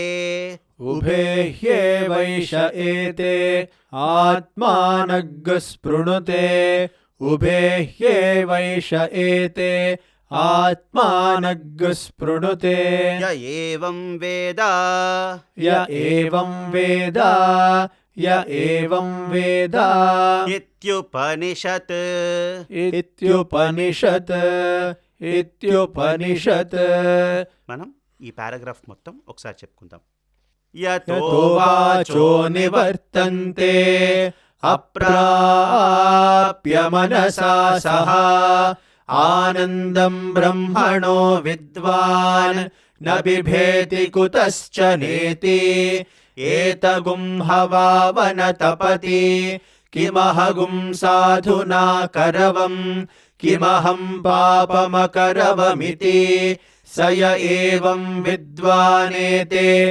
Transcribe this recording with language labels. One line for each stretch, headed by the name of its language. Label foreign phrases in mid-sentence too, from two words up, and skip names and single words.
Sanskrit: उभे ह्येवैष एते आत्मानग्गस्पृणुते उभे ह्येवैष एते आत्मानग्गस्पृणुते य एवं वेद य एवं वेद य एवं वेद इत्युपनिषत् इत्युपनिषत् इत्युपनिषत्
Telugu: మనం ఈ పారాగ్రాఫ్ మొత్తం ఒకసారి చెప్పుకుందాం.
Sanskrit: यतो वाचो निवर्तन्ते अप्राप्य मनसा सह आनन्दं ब्रह्मणो विद्वान् न बिभेति कुतश्च नेति एतगुं हवावन तपति किमहगुं साधुना करवम् किमहं पापमकरवमिति स य एवं विद्वानेते